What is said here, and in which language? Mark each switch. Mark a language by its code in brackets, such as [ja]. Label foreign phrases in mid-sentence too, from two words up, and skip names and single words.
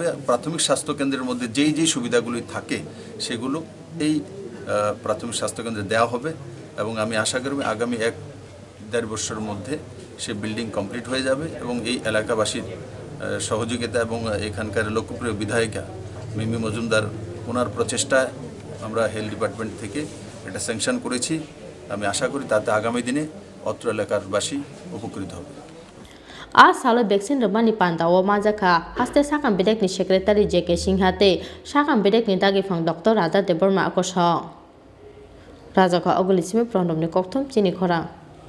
[bn] প্রাথমিক স্বাস্থ্যকেন্দ্রের মধ্যে যেই সুবিধাগুলি থাকে সেগুলো এই প্রাথমিক স্বাস্থ্যকেন্দ্রে দেওয়া হবে এবং আমি আশা করি আগামী 1-1.5 বছরের মধ্যে সে [en] building complete [bn] হয়ে যাবে এবং এই এলাকাবাসীর সহযোগিতা এবং এখানকার লোকপ্রিয় বিধায়িকা মিমি মজুমদার, ওনার প্রচেষ্টায় আমরা [en] health department [bn] থেকে এটা স্যাংশন করেছি। আমি আশা করি তাতে আগামী দিনে অত্র এলাকারবাসী উপকৃত হবে। [trp] A salo beksin remani pandawo majaka haste sakam bedek ni secretary JK Singhate sakam bedek ni dagi phang Dr. Radha Deborma akosong Rajaka ogulisimi pronom ni kokthom chini khora